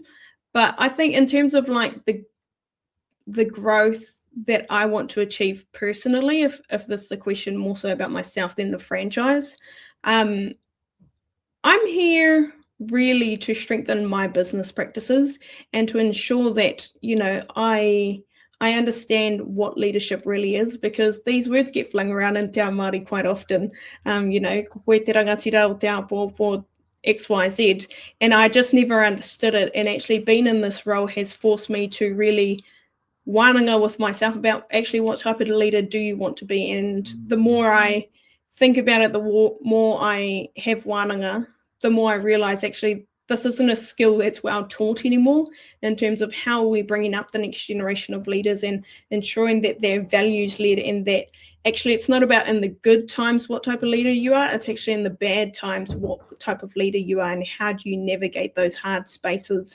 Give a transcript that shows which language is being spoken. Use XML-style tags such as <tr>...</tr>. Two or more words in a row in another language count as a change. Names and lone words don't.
<en>But I think in terms of like the growth that I want to achieve personally, if this is a question more so about myself than the franchise, I'm here really to strengthen my business practices and to ensure that, I understand what leadership really is, because these words get flung around in</en> <mi>te ao Māori</mi> <en>quite often,</en> <mi>koe te rangatira o te ao</mi> <en>for XYZ, and I just never understood it. And actually being in this role has forced me to really wānanga with myself about actually what type of leader do you want to be. And the more I think about it, the more I have wānanga, the more I realize actually this isn't a skill that's well taught anymore, in terms of how we're bringing up the next generation of leaders and ensuring that they're values led, and that actually it's not about in the good times what type of leader you are, it's actually in the bad times what type of leader you are and how do you navigate those hard spaces.</en>